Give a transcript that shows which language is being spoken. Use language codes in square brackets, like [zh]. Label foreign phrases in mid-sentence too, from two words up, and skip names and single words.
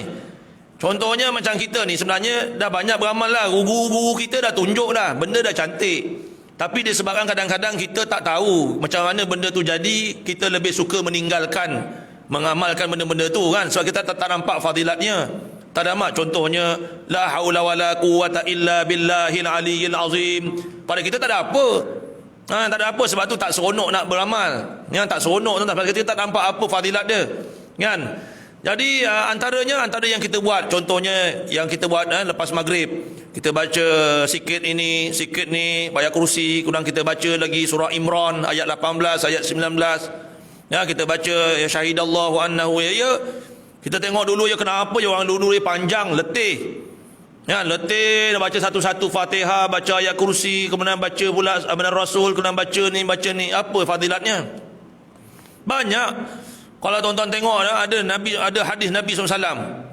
[ms] Contohnya macam kita ni sebenarnya dah banyak beramal lah. Guru-guru kita dah tunjuk dah, benda dah cantik. Tapi disebabkan kadang-kadang kita tak tahu macam mana benda tu jadi, kita lebih suka meninggalkan mengamalkan benda-benda tu kan, sebab kita tak nampak fadilatnya. Tak ada mak, contohnya [ar] la haula wala quwata illa billahil aliyyil azim. [ms] Pada kita tak ada apa. Tak ada apa, sebab tu tak seronok nak beramal. Tak seronok tu sebab kita tak nampak apa fadilat dia. Kan? Jadi antara yang kita buat, contohnya yang kita buat lepas maghrib, kita baca sikit ini, sikit ni, ayat kursi, kemudian kita baca lagi surah Imran ayat 18, ayat 19. Ya, kita baca [ar] ya syahidallahu annahu [ms] ya. Kita tengok dulu ya, kenapa ya orang dulu ni panjang, letih. Ya, letih nak baca satu-satu Fatihah, baca ayat kursi, kemudian baca pula Abdul Rasul, kemudian baca ni, apa fadilatnya? Banyak. Kalau tuan-tuan tengok ada hadis Nabi SAW.